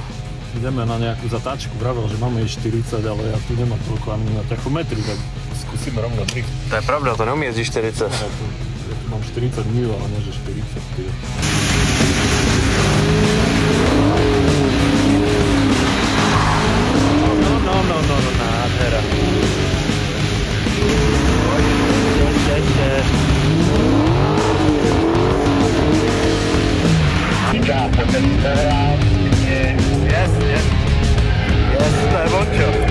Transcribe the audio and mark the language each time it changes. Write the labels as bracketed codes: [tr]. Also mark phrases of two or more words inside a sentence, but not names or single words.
[sk] Ideme na nejakú zatáčku, vravel, že máme i 40, ale ja tu nemám toľko ani na tachometri, tak skúsime rovno drift. [cs] To je pravda, to neumí jezdit 40. [sk] Ja tu mám 40 mil, ale nie že 40. No, nádhera. Yes, to je vončo.